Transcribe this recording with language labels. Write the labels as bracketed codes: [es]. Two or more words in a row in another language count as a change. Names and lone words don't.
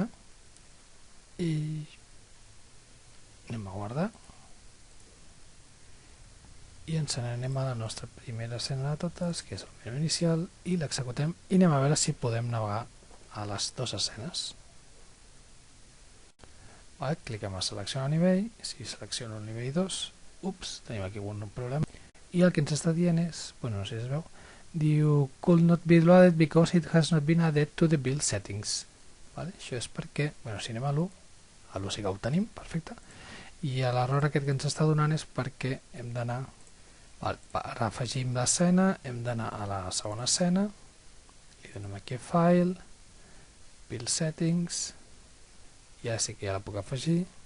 [ca] I anem a guardar i ens n'anem a la nostra primera escena de totes, que és el menú inicial, i l'executem i anem a veure si podem navegar a les dues escenes. Vale, cliquem a seleccionar nivell. Si selecciono el nivell 2, tenim aquí un problema, i el que ens està dient és, bueno, no sé si es veu, diu [en] could not be loaded because it has not been added to the build settings. [ca] Vale, això és perquè, bueno, si anem a l'1, a l'1 sí que ho tenim, perfecte. I l'error aquest que ens està donant és perquè hem d'anar, afegim l'escena, hem d'anar a la segona escena, li donem aquí a File, Build Settings, i ara sí que ja la puc afegir.